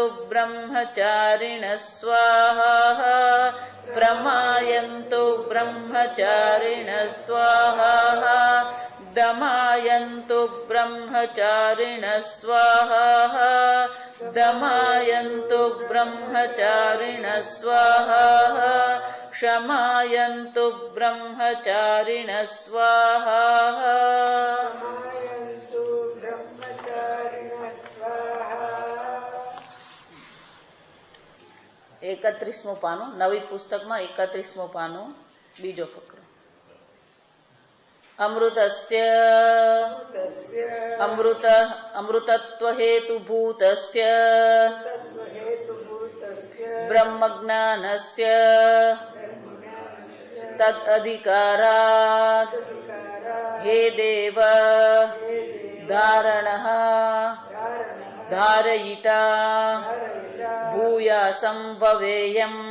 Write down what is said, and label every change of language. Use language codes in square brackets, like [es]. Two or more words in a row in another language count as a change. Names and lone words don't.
[sa] ब्रह्मचारिणः स्वाहा प्रमायन्तु ब्रह्मचारिणः स्वाहा दमायन्तु ब्रह्मचारिणः स्वाहा दमायन्तु ब्रह्मचारिणः स्वाहा क्षमायन्तु ब्रह्मचारिणः स्वाहा [gu] 31મું પાનું નવી પુસ્તકમાં 31મું પાનું બીજો ફકરો [sa] अमृतस्य अमृतत्व हेतुभूतस्य ब्रह्मज्ञानस्य तद अधिकारात हे देव धारणः धारयिता भूयासं भवेयं